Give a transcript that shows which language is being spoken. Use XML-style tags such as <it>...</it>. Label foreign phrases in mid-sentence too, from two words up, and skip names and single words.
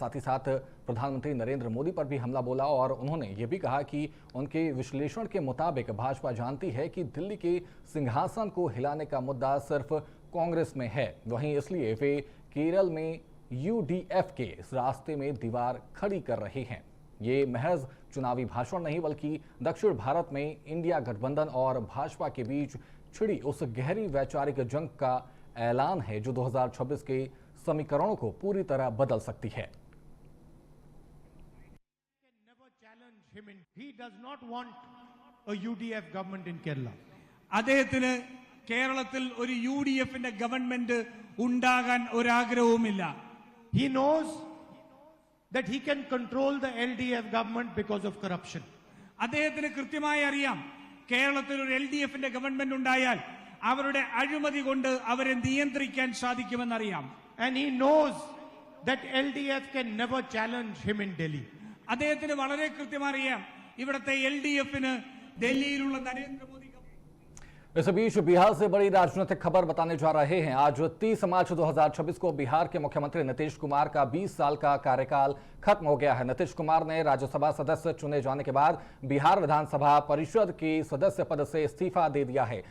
<hi>साथ ही साथ प्रधानमंत्री नरेंद्र मोदी पर भी हमला बोला और उन्होंने ये भी कहा कि उनके विश्लेषण के मुताबिक भाजपा जानती है कि दिल्ली के सिंहासन को हिलाने का मुद्दा सिर्फ कांग्रेस में है, वहीं इसलिए वे केरल में यूडीएफ के इस रास्ते में दीवार खड़ी कर रहे हैं। ये महज चुनावी भाषण नहीं बल्कि दक्षिण भारत में इंडिया गठबंधन और भाजपा के बीच छिड़ी उस गहरी वैचारिक जंग का ऐलान है जो 2026 के समीकरणों को पूरी तरह बदल सकती है।</hi> <ml>അദ്ദേഹത്തിന് കേരളത്തിൽ ഒരു യുഡിഎഫിന്റെ ഗവൺമെന്റ് ഉണ്ടാകാൻ ഒരാഗ്രഹവുമില്ല.</ml> <en>He knows that he can control the LDF government because of corruption.</en> <ml>അദ്ദേഹത്തിന് കൃത്യമായി അറിയാം കേരളത്തിൽ ഒരു എൽഡിഎഫിന്റെ ഗവൺമെന്റ് ഉണ്ടായാൽ അവരുടെ അഴിമതി കൊണ്ട് അവരെ നിയന്ത്രിക്കാൻ സാധിക്കുമെന്നറിയാം.</ml> <en>And he knows that LDF can never challenge him in Delhi.</en> <ml>അദ്ദേഹത്തിന് വളരെ കൃത്യമായി അറിയാം ഇവിടുത്തെ എൽഡിഎഫിന് ഡൽഹിയിലുള്ള നരേന്ദ്രമോദി।</ml> <hi>इस बीच बिहार से बड़ी राजनीतिक खबर बताने जा रहे हैं। आज 30 मार्च 2026 को बिहार के मुख्यमंत्री नीतीश कुमार का 20 साल का कार्यकाल खत्म हो गया है। नीतीश कुमार ने राज्यसभा सदस्य चुने जाने के बाद बिहार विधानसभा परिषद के सदस्य पद से इस्तीफा दे दिया है।</hi>